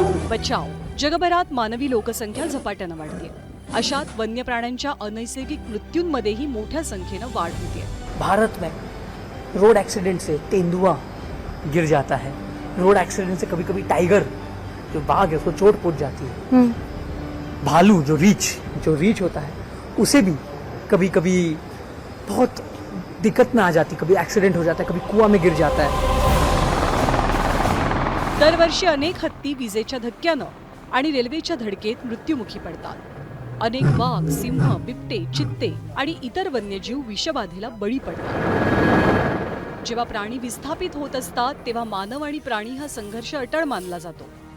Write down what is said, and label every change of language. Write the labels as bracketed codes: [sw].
[mr] बचाव जगभरात मानवी लोकसंख्या झपाट्यानं वाढते, अशात वन्य प्राण्यांच्या अनैसर्गिक मृत्यूंमध्येही मोठ्या संख्येनं वाढ होते। [hi] भारत में रोड एक्सीडेंट से तेंदुआ गिर जाता है, रोड एक्सीडेंट से कभी कभी टाइगर जो बाघ है उसको चोट पहुंच जाती है, भालू जो रीछ होता है उसे भी कभी कभी बहुत दिक्कत में आ जाती, कभी एक्सीडेंट हो जाता है, कभी कुआं में गिर जाता है। [mr] दरवर्षी अनेक हत्ती विजेच्या धक्क्यानं आणि रेल्वेच्या धडकेत मृत्युमुखी पडतात। अनेक वाघ, सिंह, बिबटे, चित्ते आणि इतर वन्यजीव विषबाधेला बळी पडतात। जेव्हा प्राणी विस्थापित होत असतात तेव्हा मानव आणि प्राणी हा संघर्ष अटळ मानला जातो।